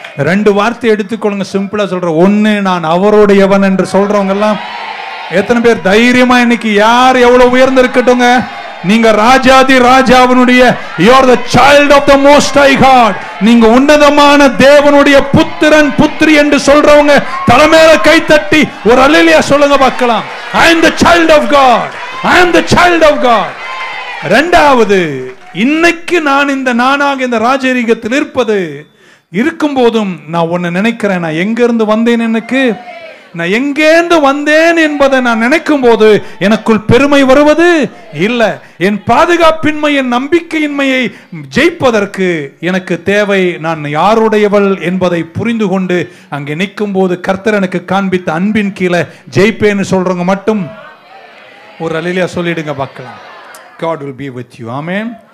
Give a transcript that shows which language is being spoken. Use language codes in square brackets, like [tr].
[ta] 2 வார்த்தை எடுத்துக்கொள்ளுங்க, சிம்பிளா சொல்றேன். 1, நான் அவருடையவன் என்று சொல்றவங்க எல்லாம் எத்தனை பேர் தைரியமா இன்னைக்கு யார் எவ்வளவு உயர்ந்திருக்கட்டுங்க, நீங்க ராஜாதி ராஜாவினுடைய, [en] you are the child of the most high God, [ta] நீங்க உன்னதமான தேவனுடைய புத்திரன் புத்திரி என்று சொல்றவங்க தலைமையில கை தட்டி ஒரு அல்லேலூயா சொல்லுங்க பார்க்கலாம். [en] I am the child of God, I am the child of God. [ta] 2வது, இன்னைக்கு நான் நானாக இந்த ராஜரீகத்தில் இருக்கும் போதும் நான் ஒன்னு நினைக்கிறேன், நான் எங்க இருந்து வந்தேன், நான் எங்கேந்து வந்தேன் என்பதை நான் நினைக்கும் போது எனக்குள் பெருமை வருவது இல்லை. என் பாதுகாப்பின்மை, என் நம்பிக்கையின்மையை ஜெயிப்பதற்கு எனக்கு தேவை நான் யாருடையவள் என்பதை புரிந்து கொண்டு அங்கே நிற்கும் போது கர்த்தர் எனக்கு காண்பித்த அன்பின் கீழே ஜெயிப்பேன்னு சொல்றவங்க மட்டும் ஒரு அல்லேலூயா சொல்லிடுங்க பார்க்கலாம். [en] God will be with you. [ta] Amen.